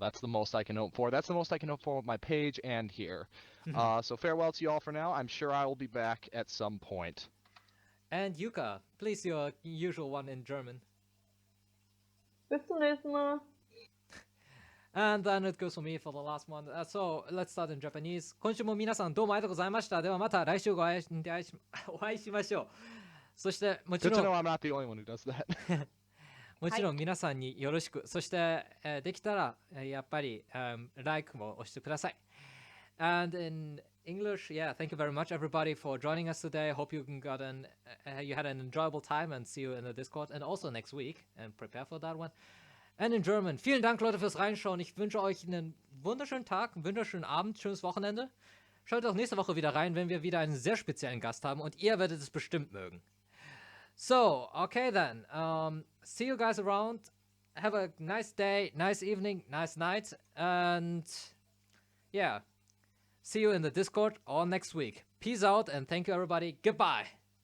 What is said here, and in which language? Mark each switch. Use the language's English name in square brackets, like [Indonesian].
[English] That's the most I can hope for. That's the most I can hope for with my page and here. So farewell to you all for now. I'm sure I will be back at some point. And Yuka, please your usual one in German. [German] Bis zum nächsten Mal. [English] And then it goes for me for the last one. So let's start in Japanese. [Japanese] 今週も皆さんどうもありがとうございました。ではまた来週お会いしましょう。そしてもち [English] Good to [Japanese] ろ [English] know [Japanese] ん [English] I'm not the only one who does that. [Japanese] もちろん皆さんによろしく。そしてできたらやっぱりlike も押してください。 [English] And in English, yeah, thank you very much everybody for joining us today. Hope you you had an enjoyable time and see you in the Discord and also next week and prepare for that one. And in German, [German] vielen Dank Leute fürs Reinschauen. Ich wünsche euch einen wunderschönen Tag, einen wunderschönen Abend, schönes Wochenende. Schaut auch nächste Woche wieder rein, wenn wir wieder einen sehr speziellen Gast haben und ihr werdet es bestimmt mögen. [English] So, okay then. See you guys around. Have a nice day, nice evening, nice night. And yeah, see you in the Discord or next week. Peace out and thank you everybody. Goodbye.